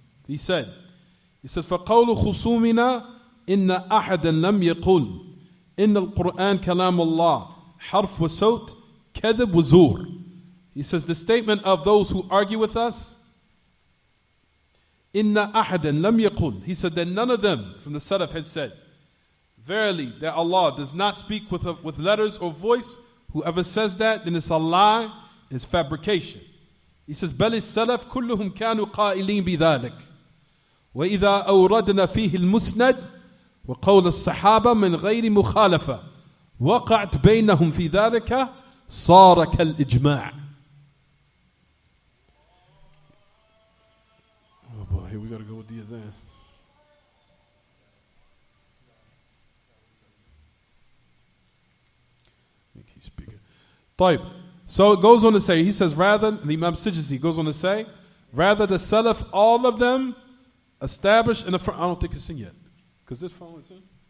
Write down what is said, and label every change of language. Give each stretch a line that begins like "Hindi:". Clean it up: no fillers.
English: He says,
Arabic: فَقَوْلُ خُصُومِنَا إِنَّ أَحَدًا لَمْ يَقُلْ إِنَّ الْقُرْآنَ كَلَامُ اللَّهِ حَرْف وَصَوْتٍ كَذِب وَزُورٍ.
English: He says the statement of those who argue with us,
Arabic: إِنَّ أَحَدًا لَمْ يَقُلْ.
English: He said that none of them from the Salaf had said, verily that Allah does not speak with letters or voice. Whoever says that, then it's a lie, it's fabrication. He says,
Arabic: بَلِ السَّلَفْ كُلُّهُمْ كَانُوا قَائِلِينَ بِذَلِكَ وَإِذَا أَوْرَدْنَا فِيهِ الْمُسْنَدِ وقول الصحابة من غير مخالفة وقعت بينهم في ذلك صار كالإجماع.
English: Oh boy, here we gotta go with the adhan. He's speaking. طيب. So it goes on to say, he says, rather, the Imam Sijzi goes on to say, rather the Salaf, all of them established in the front. I don't think it's in yet. Because this phone is in?